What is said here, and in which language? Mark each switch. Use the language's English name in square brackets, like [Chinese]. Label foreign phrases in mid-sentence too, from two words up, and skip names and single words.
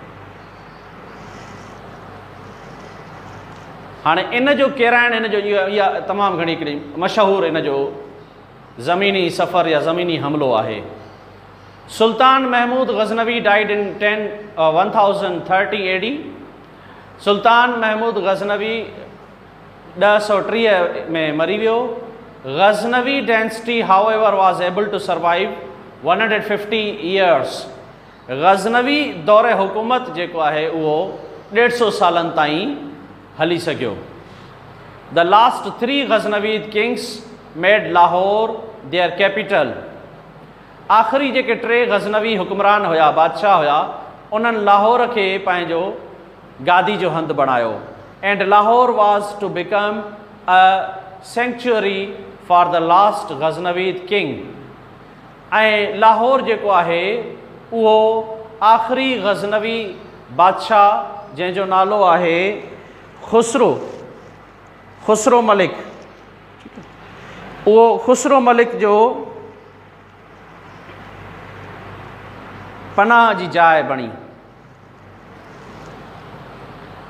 [Sindhi] हाणे इन जो किराइणु, हिन जो इहा तमामु घणी हिकिड़ी मशहूरु इन जो ज़मीनी सफ़र या ज़मीनी हमिलो आहे। [English] Sultan Mahmud Ghaznavi died in 1030 AD. [Sindhi] सुल्तान महमूद गज़नवी 1030 में मरी वियो। [English] Ghaznavi dynasty however was able to survive 150 years. [Sindhi] गज़नवी दौरे हुकूमत जेको आहे उहो 150 सालनि ताईं हली सघियो। [English] The last 3 Ghaznavi kings made Lahore their capital. [Sindhi] आख़िरी जेके 3 गज़नवी हुक्मरान हुया, बादशाह हुया, उन्हनि लाहौर खे पंहिंजो गादी जो हंधु बणायो। [English] And Lahore was to become a sanctuary for the last Ghaznavi king. [Sindhi] ऐं लाहौर जेको आहे उहो आख़िरी गज़नवी बादशाह जंहिंजो नालो आहे खुसरो मलिक, उहो खुसरो मलिक जो पनाह जी जाइ बणी।